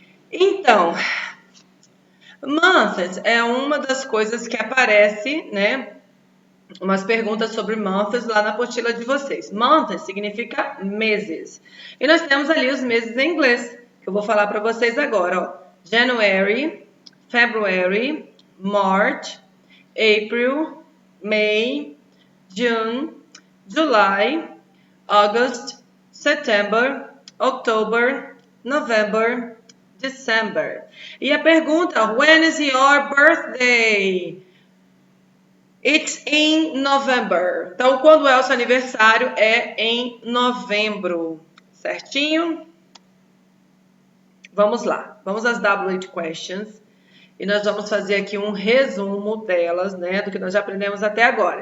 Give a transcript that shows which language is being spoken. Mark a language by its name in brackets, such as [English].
[Portuguese] Então, months é uma das coisas que aparece, né? Umas perguntas sobre months lá na apostila de vocês. Months significa meses. E nós temos ali os meses em inglês, que eu vou falar para vocês agora, ó. [English] January, February, March, April, May, June, July, August, September, October, November, December. [Portuguese] E a pergunta, [English] when is your birthday? It's in November. [Portuguese] Então, quando é o seu aniversário? É em novembro. Certinho? Vamos lá. Vamos às WH questions. E nós vamos fazer aqui um resumo delas, né? Do que nós já aprendemos até agora.